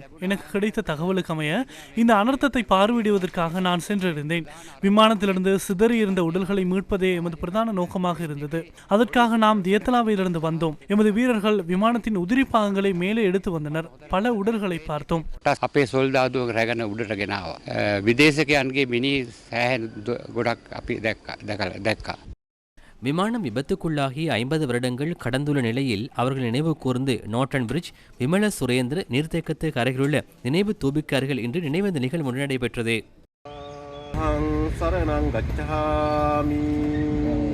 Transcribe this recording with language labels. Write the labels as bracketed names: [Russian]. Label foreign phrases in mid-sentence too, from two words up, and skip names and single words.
[Tamil] எனக்கு கிடைத்த தகவலுக்கு அமைய இந்த அனர்த்தத்தை பார்வையிடுவதற்காக நான் சென்றிருந்தேன். விமானத்திலிருந்து சிதறியிருந்த உடல்களை மீட்பதே எமது பிரதான நோக்கமாக இருந்தது. அதற்காக நாம் தியத்தலாவிலிருந்து வந்தோம். எமது வீரர்கள் விமானத்தின் உதிரி பாகங்களை மேலே எடுத்து வந்தனர். பல உடல்களை பார்த்தோம். [Sinhala] අපේ සොල්දාදුව රැගෙන උඩට ගෙනාවා. විදේශකයන්ගේ මිනි සෑහෙන ගොඩක් අපි දැක්කා. [Tamil] விமானம் விபத்துக்குள்ளாகி 50 வருடங்கள் கடந்துள்ள நிலையில் அவர்கள் நினைவு கூர்ந்து நோர்டன் பிரிட்ஜ் விமல சுரேந்திர நீர்த்தேக்கத்துக்கு அருகிலுள்ள நினைவு தூபிக்கு அருகில் இன்று நினைவேந்த நிகழ்வு நடைபெற்றது.